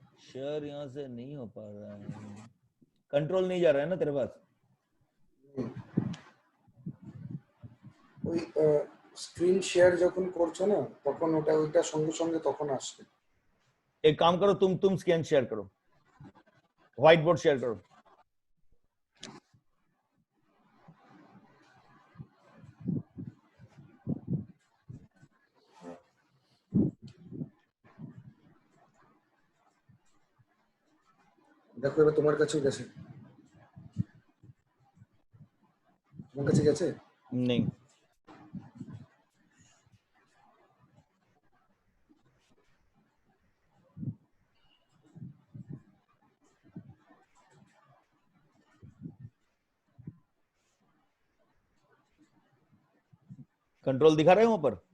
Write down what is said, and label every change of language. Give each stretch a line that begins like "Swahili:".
Hindi: Share यहां से नहीं हो पा रहा है, कंट्रोल नहीं जा रहा है ना तेरे पास?
Bangla: ওই স্ক্রিন শেয়ার যখন করছো না তখন ওইটা সঙ্গে সঙ্গে তখন আসবে।
Hindi: एक काम करो, तुम स्क्रीन शेयर करो, व्हाइट बोर्ड शेयर करो।
Bangla: দেখো এবার তোমার কাছেও গেছে, তোমার কাছে গেছে?
Hindi: नहीं, कंट्रोल दिखा रहे हैं वहां पर?